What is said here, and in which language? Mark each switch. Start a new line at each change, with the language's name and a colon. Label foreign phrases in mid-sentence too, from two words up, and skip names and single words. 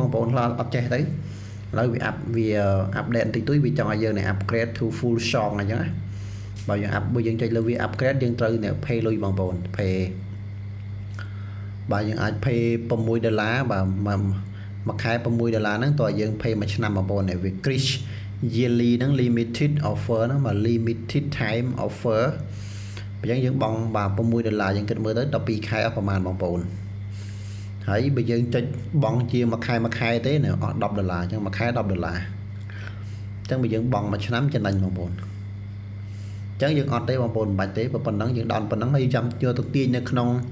Khmer: បងប្អូនខ្លះអត់ចេះទៅឥឡូវវាអាប់ដេតបន្តិចតួចវាចង់ឲ្យយើងនេះ
English: upgrade to full song
Khmer: អញ្ចឹងណាបើយើងចុចលើវា upgrade យើងត្រូវនេះ pay លុយបងប្អូន pay បាទយើងអាច pay $6 បាទមួយខែ$6ហ្នឹងតើយើង pay មួយឆ្នាំបងប្អូននេះវា Chris yearly ហ្នឹង limited offer ហ្នឹងមក
English: limited time offer
Khmer: អញ្ចឹងយើងបង់បាទ$6យើងគិតមើលទៅ12ខែអស់ប្រហែលបងប្អូនហើយបើយើងចុចបង់ជាមួយខែទេនៅអស់$10អញ្ចឹងមួយខែ$10អញ្ចឹងបើយើងបង់មួយឆ្នាំចំណេញបងប្អូនអញ្ចឹងយើងអត់ទេបងប្អូនមិនបាច់ទេប៉ុណ្ណឹងយើងដោនប៉ុណ្ណឹងហើយចាំយកទៅទាញនៅក្នុង